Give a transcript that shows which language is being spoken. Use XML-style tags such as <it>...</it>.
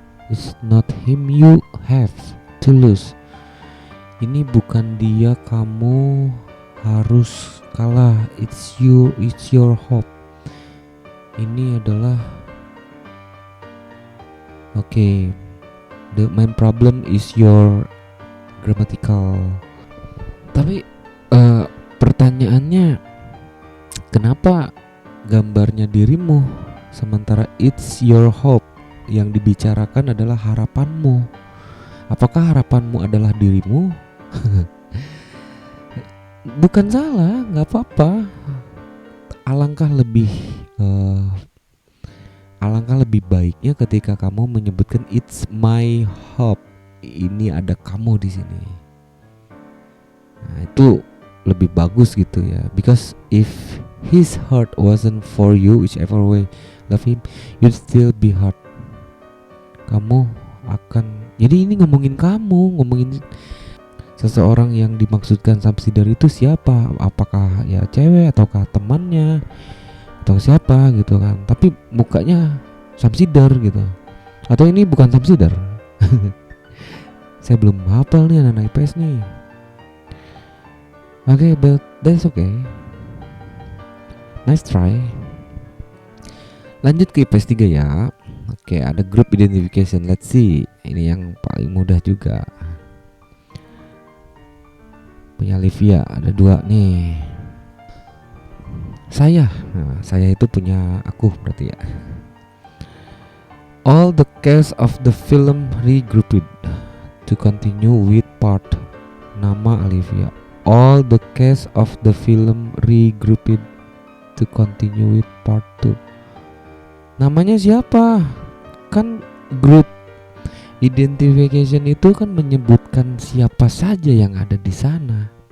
<en>It's not him you have to lose.</en> <id>Ini bukan dia kamu harus kalah.</id> <en>It's your hope.</en> <id>Ini adalah</id> <en>the main problem is your grammatical.</en> <id>Tapi pertanyaannya, kenapa gambarnya dirimu sementara</id> <en>it's your hope,</en> <id>yang dibicarakan adalah harapanmu? Apakah harapanmu adalah dirimu? Bukan salah, nggak apa-apa. Alangkah lebih baiknya ketika kamu menyebutkan</id> <en>it's my hope.</en> <id>Ini ada kamu di sini. Nah, itu lebih bagus gitu ya.</id> <en>Because if his heart wasn't for you, whichever way love him, you'd still be hurt.</en> <id>Kamu akan, jadi ini ngomongin kamu, ngomongin seseorang yang dimaksudkan Samsidar itu siapa? Apakah ya cewek ataukah temannya atau siapa gitu kan? Tapi mukanya Samsidar gitu. Atau ini bukan Samsidar? Saya belum hafal nih anak IPS nih.</id> <en>Okay, but that's okay. Nice try.</en> <id>Lanjut ke IPS 3 ya. Oke, ada group identification.</id> <en>Let's see.</en> <id>Ini yang paling mudah juga. Punya Livia, ada 2 nih. Saya itu punya aku berarti ya.</id> <en>All the cast of the film regrouped to continue with part.</en> <id>Nama Olivia.</id> <en>All the cast of the film regrouped to continue with part 2.</en> <id>Namanya siapa? Kan group identification itu kan menyebutkan siapa saja yang ada di sana.</id>